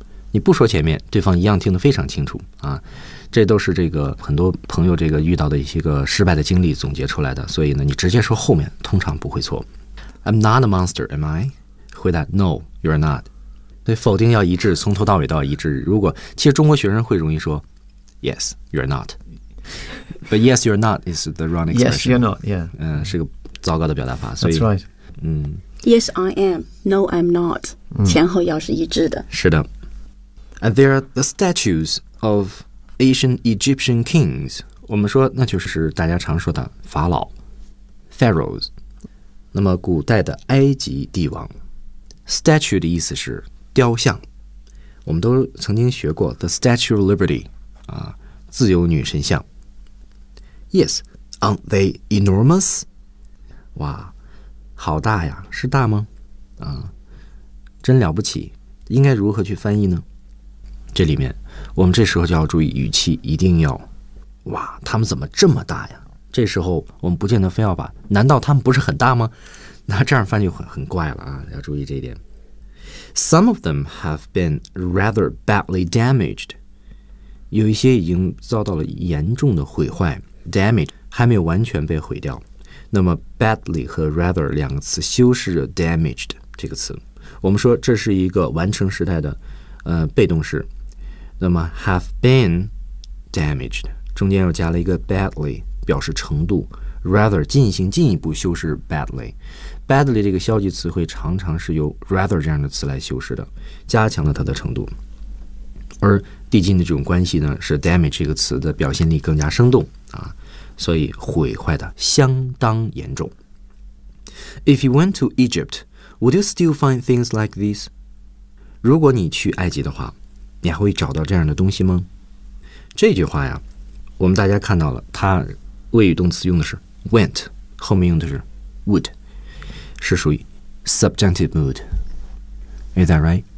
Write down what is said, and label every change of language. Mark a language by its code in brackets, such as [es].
[zh] 你不说前面，对方一样听得非常清楚啊。这都是这个很多朋友这个遇到的一些个失败的经历总结出来的。所以呢，你直接说后面通常不会错。 [en] I'm not a monster, am I? [zh] 回答 [en] No, you're not. [zh] 对，否定要一致，从头到尾都要一致。如果其实中国学生会容易说 [en] Yes, you're not. But yes, you're not is the wrong expression. Yes, you're not. Yeah. [zh] 是个糟糕的表达法。 [en] That's right. Yes, I am. No, I'm not. [zh] 前后要是一致的。是的。 [en] And there are the statues of ancient Egyptian kings. [zh] 我们说那就是大家常说的法老 Pharaohs. 那么古代的埃及帝王 Statue 的意思是雕像。我们都曾经学过 [en] The Statue of Liberty, [zh] 自由女神像。 [en] Yes, aren't they enormous? [zh] 哇好大呀，是大吗？真了不起，应该如何去翻译呢？这里面，我们这时候就要注意语气，一定要，哇，他们怎么这么大呀？这时候我们不见得非要把，难道他们不是很大吗？那这样翻译很怪了啊，要注意这一点。 [en] Some of them have been rather badly damaged. [zh] 有一些已经遭到了严重的毁坏 ，damage 还没有完全被毁掉。那么 badly 和 rather 两个词修饰着 damaged 这个词，我们说这是一个完成时态的被动式。那么 [en] have been damaged [zh] 中间又加了一个 badly 表示程度， rather 进行进一步修饰 badly。 badly 这个消极词汇常常是由 rather 这样的词来修饰的，加强了它的程度。而递进的这种关系呢，是 damage 这个词的表现力更加生动啊，所以毁坏的相当严重。 [en] If you went to Egypt, would you still find things like these? [zh] 如果你去埃及的话，你还会找到这样的东西吗？这句话呀，我们大家看到了，它谓语动词用的是 went， 后面用的是 would， 是属于 subjunctive mood。 [en] Is that right?